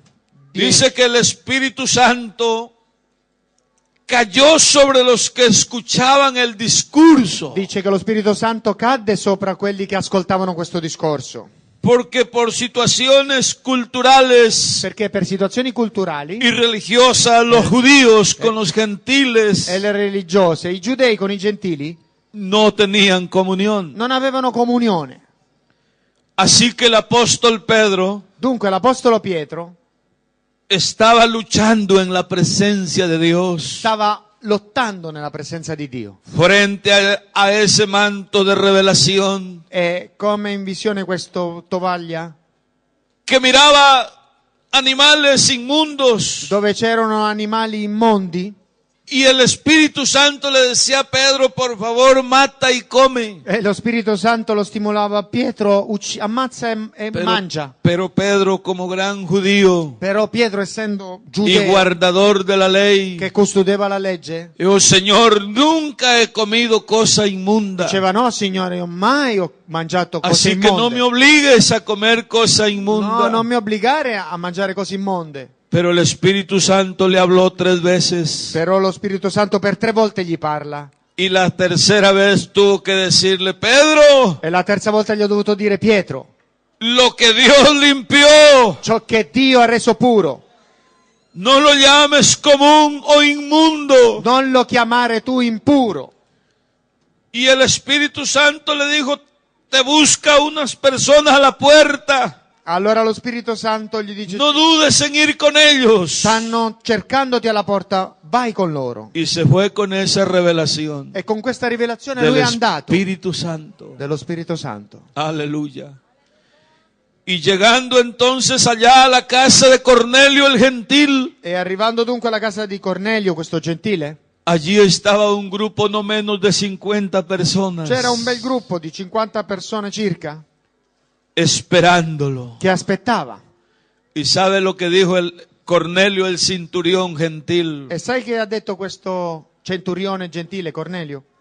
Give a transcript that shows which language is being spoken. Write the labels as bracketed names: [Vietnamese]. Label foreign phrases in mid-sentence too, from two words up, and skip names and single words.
[Spanish] Dice que el Espíritu Santo cayó sobre los que escuchaban el discurso, [Italian] Dice che lo Spirito Santo cadde sopra quelli che ascoltavano questo discorso, [Spanish] porque por situaciones culturales [Italian] perché per situazioni culturali [Spanish] y religiosas los judíos con los gentiles [Italian] e le religiose, i giudei con i gentili, [Spanish] no tenían comunión. [Italian] non avevano comunione. [Spanish] Así que el apóstol Pedro [Italian] Dunque l'Apostolo Pietro [Spanish] estaba luchando en la presencia de Dios [Italian] stava lottando nella presenza di Dio [Spanish] frente a ese manto de revelación [Italian] e come in visione questo tovaglia [Spanish] que miraba animales inmundos [Italian] dove c'erano animali immondi [Spanish] y el Espíritu Santo le decía a Pedro, por favor, mata y come. [Italian] e lo Spirito Santo lo stimolava: Pietro, ammazza e mangia. [Spanish] Pero Pedro, como gran judío [Italian] Però Pietro, essendo [Spanish] y [Italian] giudeo [Spanish] guardador de la ley, [Italian] che custodeva la legge, [Spanish] dijo, Señor, nunca he comido cosa inmunda. [Italian] diceva: no Signore, io mai ho mangiato cose [Spanish] Así que no me [Italian] immonde. [Spanish] obligues a comer cosa inmunda. No, [Italian] non mi obbligare a mangiare cose immonde. [Spanish] Pero el Espíritu Santo le habló 3 veces. [Italian] Però lo Spirito Santo per 3 volte gli parla. [Spanish] Y la tercera vez tuvo que decirle, Pedro, [Italian] E la terza volta gli ho dovuto dire: Pietro, [Spanish] lo que Dios limpió, [Italian] ciò che Dio ha reso puro, [Spanish] no lo llames común o inmundo. [Italian] non lo chiamare tu impuro. [Spanish] Y el Espíritu Santo le dijo, te busca unas personas a la puerta. [Italian] Allora lo Spirito Santo gli dice: [Spanish] no dudes en ir con ellos. [Italian] stanno cercandoti alla porta, vai con loro. [Spanish] Y se fue con esa revelación [Italian] E con questa rivelazione [Spanish] del [Italian] lui è andato, [Spanish] Espíritu Santo. [Italian] dello Spirito Santo. [Spanish] Aleluya. Y llegando entonces allá a la casa de Cornelio el gentil, [Italian] E arrivando dunque alla casa di Cornelio, questo gentile, [Spanish] allí estaba un grupo no menos de 50 personas [Italian] c'era un bel gruppo di 50 persone circa [Spanish] esperándolo. [Italian] che aspettava. [Spanish] ¿Y sabe lo que dijo el Cornelio el centurión gentil? [Italian] E sai che ha detto questo centurione gentile, Cornelio?